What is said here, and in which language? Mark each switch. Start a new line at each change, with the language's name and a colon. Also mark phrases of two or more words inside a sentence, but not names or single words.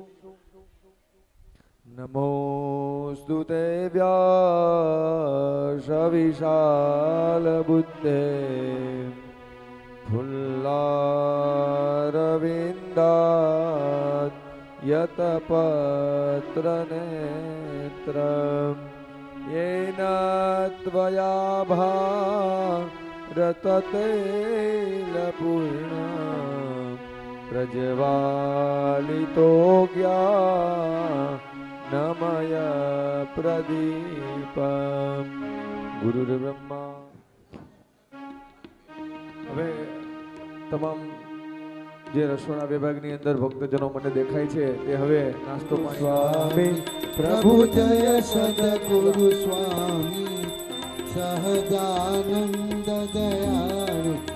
Sanskrit: નમોસ્તુ તે વ્યાસ વિશાલ બુદ્ધે ફુલ્લારવિંદાત યત પત્ર નેત્ર येन त्वया भारततेलपूर्णा प्रज्वालितो ज्ञानमय प्रदीपम् गुरुर्ब्रह्मा.
Gujarati: હવે તમામ જે રસોડા વિભાગની અંદર ભક્તજનો મને દેખાય છે તે હવે નાસ્તો સ્વામી પ્રભુ જય સદગુરુ સ્વામી સહજાનંદ દયાળુ